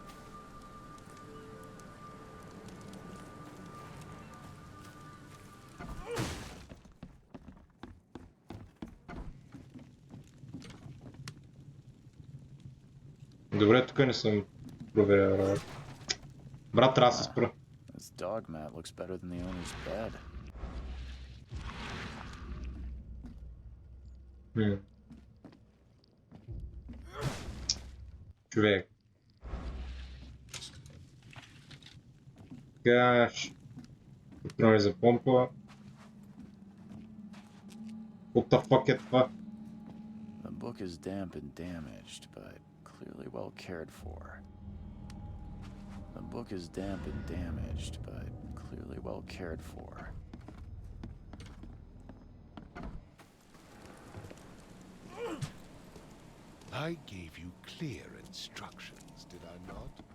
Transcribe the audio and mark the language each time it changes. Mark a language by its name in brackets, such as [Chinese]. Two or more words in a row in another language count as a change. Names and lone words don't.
[Bulgarian] Добре, тук не съм проверял. Брат, трябва да се спра. [English] This dog mat looks better than the owner's bed. [Bulgarian] Човек. Каш. Патрони за помпа. [English] What the fuck [Bulgarian] е това? [English] The book is damp and damaged, but clearly well cared for. The book is damp and damaged, but clearly well cared for. I gave you clear instructions, did I not?